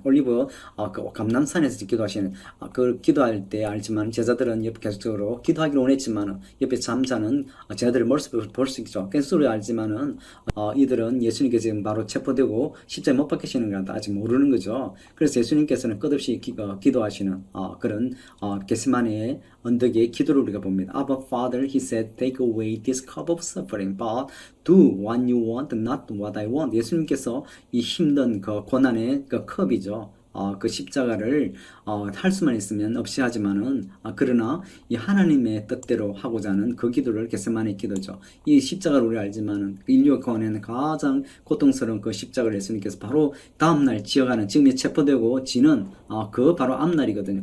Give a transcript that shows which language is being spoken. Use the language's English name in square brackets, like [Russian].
[Korean] 올리브 그 감람산에서 기도하시는 그 기도할 때 알지만 제자들은 옆에 계속적으로 기도하기를 원했지만은 옆에 잠자는 제자들의 모습을 볼 수 있죠. 깬소리 알지만은 이들은 예수님께서 지금 바로 체포되고 십자가에 못 박히시는 걸 아직 모르는 거죠. 그래서 예수님께서는 끝없이 기도하시는 그런 겟세마네의 언덕의 기도를 우리가 봅니다. [English] Abba Father, he said, take away this cup of suffering, but do what you want, not what I want. [Korean] 예수님께서 이 힘든 그 고난의 그 컵이죠. 그 십자가를 할 수만 있으면 없이 하지만은 그러나 이 하나님의 뜻대로 하고자 하는 그 기도를 겟세마네 기도죠. 이 십자가를 우리 알지만은 인류 가운데는 가장 고통스러운 그 십자가를 예수님께서 바로 다음날 지어가는 지금 체포되고 지는 그 바로 앞날이거든요.